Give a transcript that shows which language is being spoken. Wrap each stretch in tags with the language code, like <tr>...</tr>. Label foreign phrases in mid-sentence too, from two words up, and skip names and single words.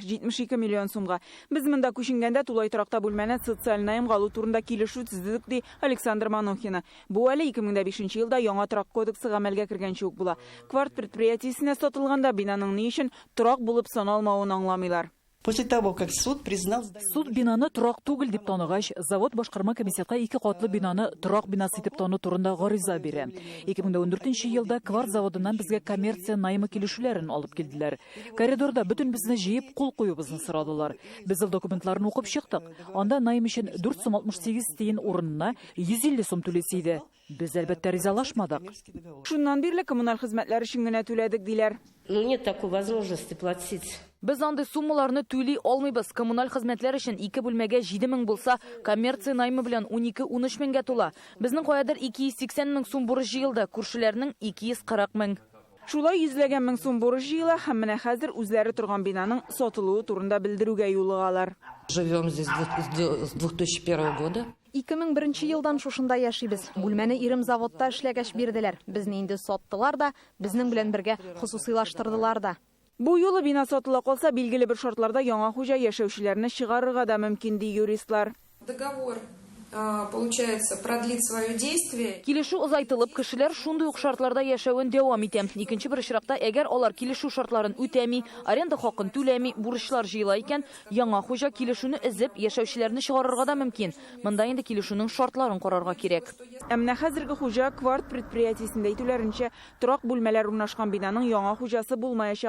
<tt>72 миллион сумга. Без монда күченгәндә тулай торакта бүлмәне социаль найм алу турында килешү төздек ди Александра Манохина. Бу әле 2005 елда яңа торак кодексы гамәлгә кергәнче үк була. Кварт предприятиесенә сатылганда бинаның ни өчен торак булып саналмавын аңламыйлар.</tt> <ru>После того, как суд признал здание...</ru> <tt>Суд бинаны торак түгел дип таныгач, завод башкарма комитетка 2 катлы бинаны торак бинасы дип тану турында гариза бирә. 2014 елда Кварт заводыннан безгә коммерция наймы килешүләрен алып килделәр. Коридорда бөтен безне җыеп кул куюбызны сорадылар. Без ул документларны укып чыктык. Анда найм өчен 468 тиен урынына 150 сум түләсе иде. Без әлбәттә ризалашмадык. Шуннан бирле коммуналь хезмәтләр өчен генә түләдек диләр.</tt> <ru>Нет такой возможности платить.</ru> <tt>Без андый суммаларны түли алмыйбыз. Коммуналь хезмәтләр өчен 2 бүлмәгә 7 мең булса, коммерция наймы белән 12-13 меңгә тула. Безнең каядыр 280 мең сум бурыч җыелды, күршеләрнең 240 мең. Шулай йөзләгән мең сум бурыч җыела һәм менә хәзер үзләре торган бинаның сатылуы турында белдерүгә юлыгалар.</tt> <ru>Живем здесь с 2001 года.</ru> <tt>2001 елдан шушында яшибез. Бүлмәне ирем заводта эшләгәч бирделәр. Безне инде саттылар да, безнең белән бергә хусусыйлаштырдылар да. Бу юлы бина сатыла калса, билгеле бер шартларда яңа хуҗа яшәүчеләрне чыгарырга да мөмкин ди юристлар.</tt> <ru>Договор, получается, продлит свое действие.</ru> <tt>Килешү озайтылып, кешеләр шундый ук шартларда яшәвен дәвам итә. Икенче бер очракта, әгәр алар килешү шартларын үтәми, аренда хакын түләми, бурычлар җыела икән, яңа хуҗа килешүне изеп, яшәүчеләрне чыгарырга да мөмкин. Монда инде килешүнең шартларын карарга кирәк. Әмма хәзерге хуҗа Кварт предприятиесендә әйтүләренчә, торак бүлмәләр урнашкан бинаның яңа хуҗасы булмаячак.</tt>